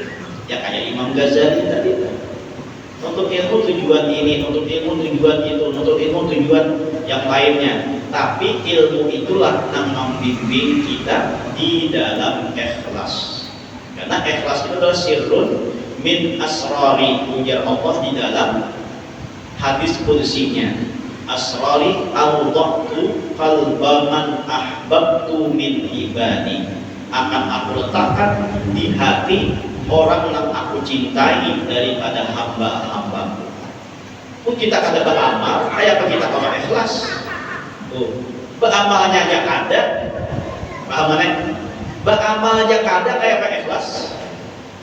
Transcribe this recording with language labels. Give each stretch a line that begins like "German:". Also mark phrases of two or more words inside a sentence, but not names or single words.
Indonesian: Ya kayak Imam Ghazali tadi, nuntut ilmu tujuan ini, nuntut ilmu tujuan itu, nuntut ilmu tujuan yang lainnya. Tapi ilmu itulah yang membimbing kita di dalam ikhlas. Karena ikhlas itu adalah
Arabic: سر من أسراري,
Banjar: ujar Allah di dalam hadis qudsinya.
Arabic: أسراري أودعت قلب من أحببت من عبادي.
Indonesian: Akan aku letakkan di hati orang yang aku cintai daripada hamba-hambaku.
Banjar: Pun kita kada beramal, kayak apa kita kalau ikhlas? Beramalnya aja kada, beramalnya kada kayak apa ikhlas?